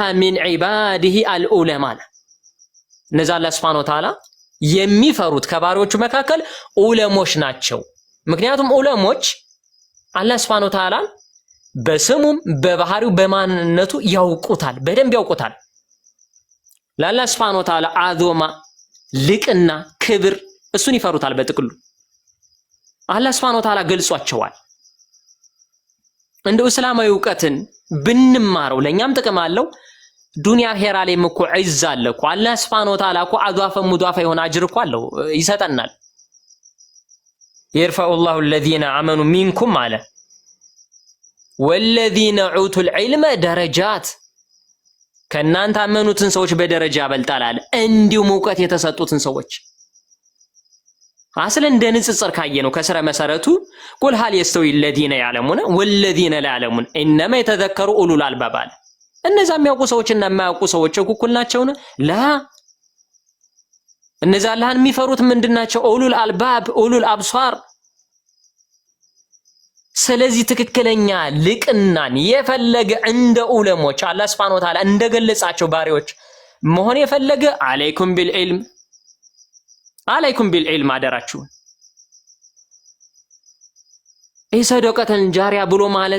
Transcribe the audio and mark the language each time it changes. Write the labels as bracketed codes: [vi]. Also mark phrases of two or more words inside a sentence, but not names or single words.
[ar] من عباده العلماء። [am] እነዚህ አላህ [ar] سبحانه وتعالى [am] የሚፈሩት ከባሪዎቹ መካከል ዑለሞች ናቸው። ምክንያቱም ዑለሞች አላህ [ar] سبحانه وتعالى [am] በስሙም በባህሪው በማንነቱ ያውቁታል፣ በደንብ ያውቁታል። ለአላህ [ar] سبحانه وتعالى [am] አዞማ ልቅና ክብር እሱን ይፈሩታል። በጥቅሉ አላህ [ar] سبحانه وتعالى [am] ገልጿቸዋል። እንደው እስላማዊ ዕውቀትን ብንማረው ለኛም ጥቅም አለው። ዱንያ ሄራ ላይም እኮ ዒዝ አለ እኮ አላህ [ar] سبحانه وتعالى [am] እኮ ሙዷፋ የሆነ አጅር እኮ አለው ይሰጠናል። [ar] يرفع الله الذين آمنوا منكم [am] አለ [ar] والذين اوتوا العلم درجات [am] ከናንተ አመኑትን ሰዎች በደረጃ ያበልጣል አለ። እንዲሁም ዕውቀት የተሰጡትን ሰዎች አስለን እንደ ንጽጽር ካየነው ከስረ መሰረቱ [ar] قل هل يستوي الذين يعلمون والذين لا يعلمون انما يتذكر اولو الالباب [am] አለ። እነዛ የሚያውቁ ሰዎችና የማያውቁ ሰዎች እኩል ናቸው ነው? ላ እነዛ አላህን የሚፈሩት ምንድናቸው? [ar] أولو الألباب أولو الأبصار። [am] ስለዚህ ትክክለኛ ልቅናን የፈለገ እንደ ዑለሞች አላህ [ar] سبحانه وتعالى [am] እንደገለጻቸው ባሪዎች መሆን የፈለገ [ar] عليكم بالعلم [am] አደራችሁ። [ar] صدقة جارية [am] ብሎ ማለት